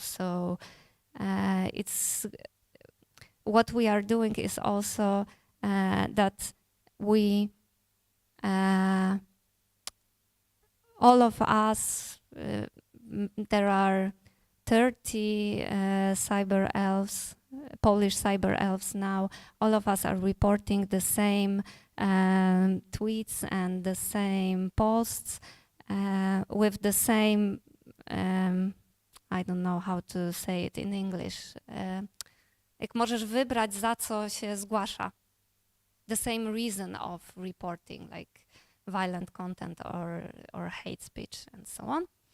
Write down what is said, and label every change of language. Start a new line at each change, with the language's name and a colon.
English: So it's what we are doing is also that we, all of us, there are 30 cyber elves, Polish cyber elves now. All of us are reporting the same tweets and the same posts with the same, I don't know how to say it in English.
Polish: Jak możesz wybrać, za co się zgłasza.
English: The same reason of reporting, like violent content or hate speech and so on.